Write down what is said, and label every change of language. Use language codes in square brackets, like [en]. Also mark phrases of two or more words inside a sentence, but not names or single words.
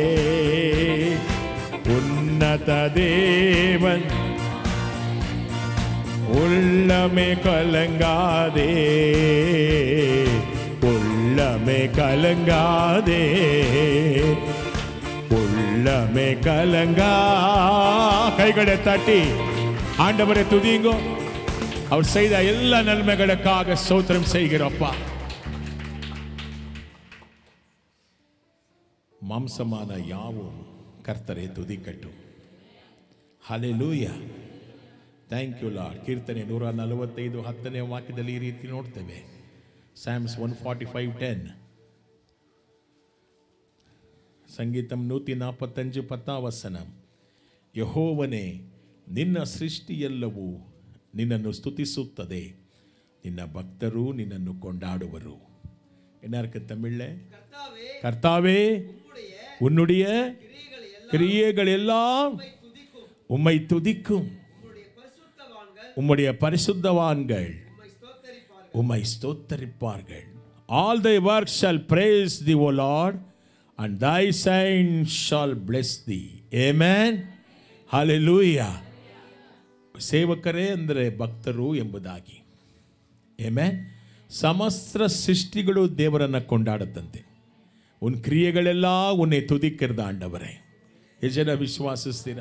[ta] உன்னத தேவன் உள்ளமே கலங்காதே, உள்ளமே கலங்காதே, உள்ளமே கலங்கா. கைகளை தட்டி ஆண்டவரை துதிங்கோ. அவர் செய்த எல்லா நன்மைகளுக்காக ஸ்தோத்திரம் செய்கிறப்பா. மாம்சமான யாவும் கர்த்தரே துதிகட்டு. [en] Hallelujah. Thank you Lord. [kn] ಕೀರ್ತನೆ 145 10ನೇ ವಾಕ್ಯದಲ್ಲಿ ಈ ರೀತಿ ನೋಡ್ತೇವೆ. Psalms 145:10. ಸಂಗೀತಂ 145 10ನೇ ವಚನ. ಯೆಹೋವನೇ, ನಿನ್ನ ಸೃಷ್ಟಿಯೆಲ್ಲವೂ ನಿನ್ನನ್ನು ಸ್ತುತಿಸುತ್ತದೆ, ನಿನ್ನ ಭಕ್ತರು ನಿನ್ನನ್ನು ಕೊಂಡಾಡುವರು. [ta] என்ன தமிழ்ல? கர்த்தாவே, உன்னுடைய கிரியைகள் எல்லாம் உம்மை துதிக்கும், உம்முடைய பரிசுத்தவான்கள் உம்மை ஸ்தோத்தரிப்பார்கள். [en] All thy works shall praise thee, O Lord, and thy saints shall bless thee. Amen. Hallelujah. [kn] ಸೇವಕರೇ ಅಂದರೆ ಭಕ್ತರು ಎಂಬುದಾಗಿ. ಆಮೆನ್. ಸಮಸ್ತ ಸೃಷ್ಟಿಗಳು ದೇವರನ್ನು ಕೊಂಡಾಡುತ್ತಂತೆ. [ta] உன் கிரியைகளெல்லாம் உன்னை துதிக்கிறது ஆண்டவரே. [kn] ಎಷ್ಟು ಜನ ವಿಶ್ವಾಸಿಸ್ತೀರಾ?